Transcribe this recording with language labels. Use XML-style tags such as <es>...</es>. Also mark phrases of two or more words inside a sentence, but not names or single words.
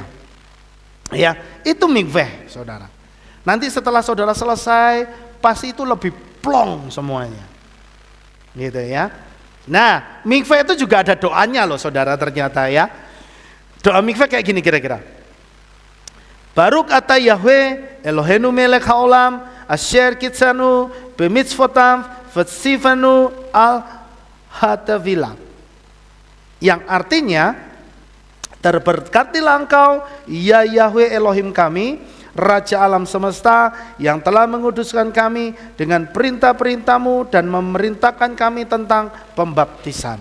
<id>Ya, itu mikveh, saudara. Nanti setelah saudara selesai, pasti itu lebih plong semuanya, gitu ya. Nah, mikveh itu juga ada doanya loh, saudara, ternyata ya. Doa mikveh kayak gini kira-kira.</id> <he>ברוך אתה יהוה אלוהינו מלך העולם אשר קדשנו במצוותם וצוונו על הטבילה.</he> <id>Yang artinya, terberkatilah engkau ya Yahweh Elohim kami, Raja alam semesta, yang telah menguduskan kami dengan perintah-perintahmu dan memerintahkan kami tentang pembaptisan.</id>